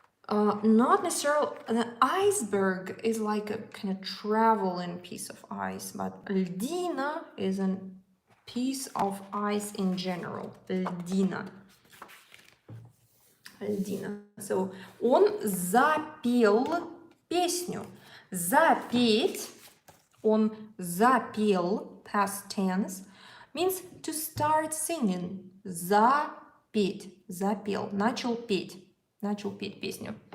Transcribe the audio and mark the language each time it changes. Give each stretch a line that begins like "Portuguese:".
English: Not necessarily, the iceberg is like a kind of traveling piece of ice, but льдина is a piece of ice in general.
Russian: Льдина. So, он запел песню.
English: Запеть, он запел, past tense, means to start singing.
Russian: Запеть, запел, начал петь песню.